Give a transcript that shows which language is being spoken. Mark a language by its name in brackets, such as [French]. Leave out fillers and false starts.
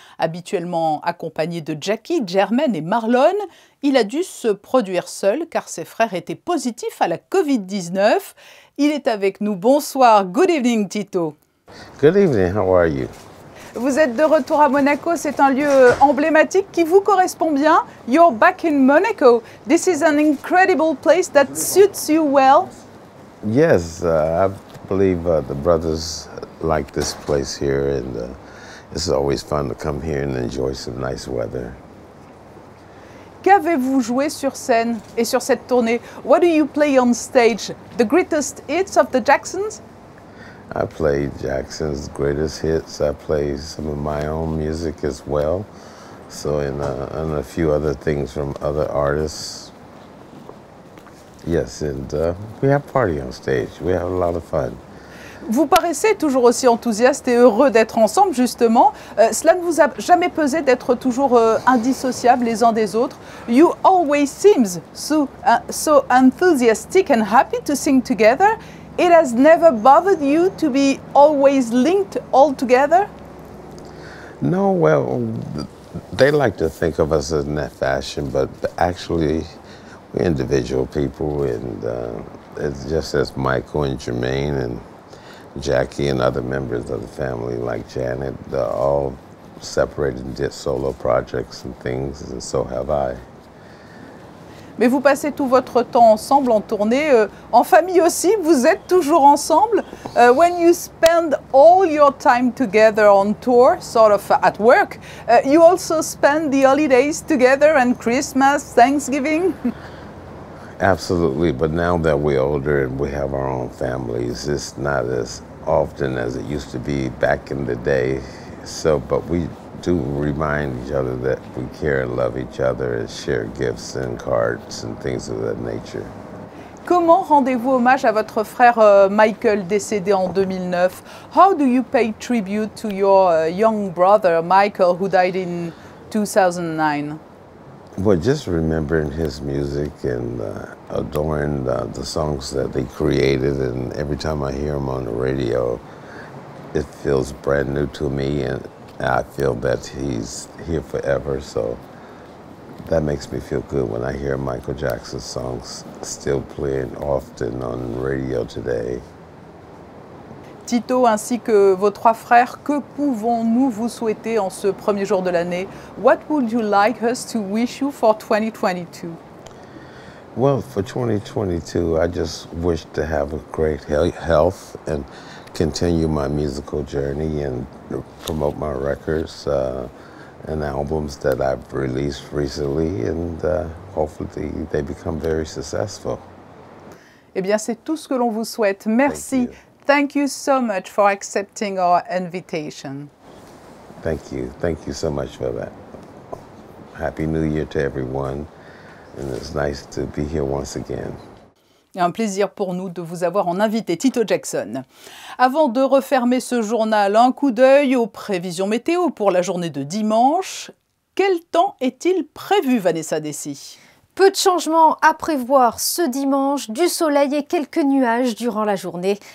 [French] Habituellement accompagné de Jackie, Jermaine et Marlon, il a dû se produire seul car ses frères étaient positifs à la Covid-19. Il est avec nous. Bonsoir. [English] Good evening, Tito. Good evening. How are you? [French] Vous êtes de retour à Monaco, c'est un lieu emblématique qui vous correspond bien. [English] You're back in Monaco. This is an incredible place that suits you well. Yes, I believe the brothers like this place here, and it's always fun to come here and enjoy some nice weather. [French] Qu'avez-vous joué sur scène et sur cette tournée? [English] What do you play on stage? The greatest hits of the Jacksons? I played Jackson's greatest hits. I played some of my own music as well. So, and a few other things from other artists. Yes, and we have party on stage. We have a lot of fun. [French] Vous paraissez toujours aussi enthousiaste et heureux d'être ensemble, justement. Cela ne vous a jamais pesé d'être toujours indissociables les uns des autres. [English] You always seems so enthusiastic and happy to sing together. It has never bothered you to be always linked all together? No, well, they like to think of us in that fashion, but actually we're individual people, and it's just as Michael and Jermaine and Jackie and other members of the family like Janet, they're all separated and did solo projects and things, and so have I. [French] Mais vous passez tout votre temps ensemble en tournée, en famille aussi, vous êtes toujours ensemble. [English] When you spend all your time together on tour, sort of at work, you also spend the holidays together and Christmas, Thanksgiving? Absolutely, but now that we're older and we have our own families, it's not as often as it used to be back in the day. So, but we do remind each other that we care and love each other and share gifts and cards and things of that nature. [French] Comment rendez-vous hommage à votre frère Michael décédé en 2009? [English] How do you pay tribute to your young brother Michael who died in 2009? Well, just remembering his music and adoring the songs that they created, and every time I hear him on the radio, it feels brand new to me, and I feel that he's here forever, so that makes me feel good when I hear Michael Jackson's songs still playing often on radio today. [French] Tito ainsi que vos trois frères, que pouvons-nous vous souhaiter en ce premier jour de l'année? [English] What would you like us to wish you for 2022? Well, for 2022, I just wish to have a great health and continue my musical journey and promote my records and albums that I've released recently, and hopefully they become very successful. [French] Eh bien, c'est tout ce que l'on vous souhaite. Merci. [English] Thank you so much for accepting our invitation. Thank you. Thank you so much for that. Happy New Year to everyone, and it's nice to be here once again. [French] Un plaisir pour nous de vous avoir en invité, Tito Jackson. Avant de refermer ce journal, un coup d'œil aux prévisions météo pour la journée de dimanche. Quel temps est-il prévu, Vanessa Dessy? Peu de changements à prévoir ce dimanche, du soleil et quelques nuages durant la journée.